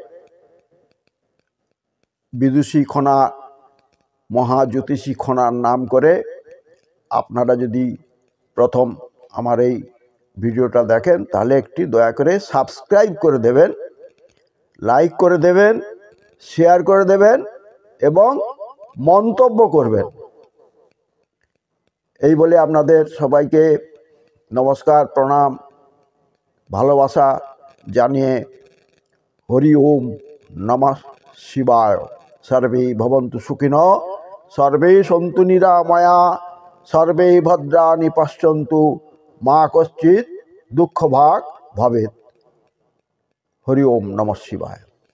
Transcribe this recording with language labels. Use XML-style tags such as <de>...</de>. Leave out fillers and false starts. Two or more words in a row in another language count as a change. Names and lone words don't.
<bn>বিদুষী খনা, মহাজ্যোতিষী খনার নাম করে আপনারা যদি প্রথম আমার এই ভিডিওটা দেখেন তাহলে একটি দয়া করে সাবস্ক্রাইব করে দেবেন, লাইক করে দেবেন, শেয়ার করে দেবেন এবং মন্তব্য করবেন। এই বলে আপনাদের সবাইকে নমস্কার, প্রণাম, ভালোবাসা জানিয়ে</bn> <sa>হরি ওম নমঃ শিবায়। সর্বে ভবন্তু সুখিনঃ, সর্বে সন্তু নিরাময়া, সর্বে ভদ্রাণি পশ্যন্তু, মা কশ্চিৎ দুঃখভাগ ভবেৎ। হরি ওম নমঃ শিবায়।</sa>